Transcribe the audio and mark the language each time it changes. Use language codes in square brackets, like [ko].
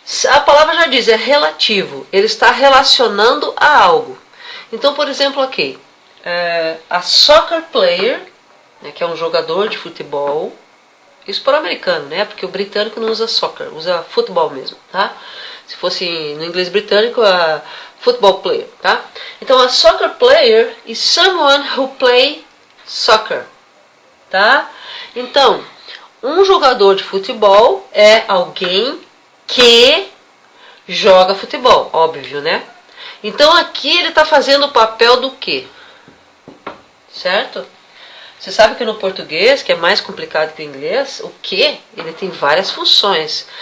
[pt] A palavra já diz, é relativo, ele está relacionando a algo. Então, por exemplo, aqui, [en] a soccer player, [pt] né, que é um jogador de futebol, isso para o americano, né? Porque o britânico não usa soccer, usa futebol mesmo, tá? Se fosse no inglês britânico, [en] a football player, [pt] tá? Então, [en] a soccer player is someone who play soccer, tá? [pt] Então, um jogador de futebol é alguém que joga futebol, óbvio, né? Então, aqui ele está fazendo o papel do quê? Certo? Você sabe que no português, que é mais complicado que o inglês, o que ele tem várias funções.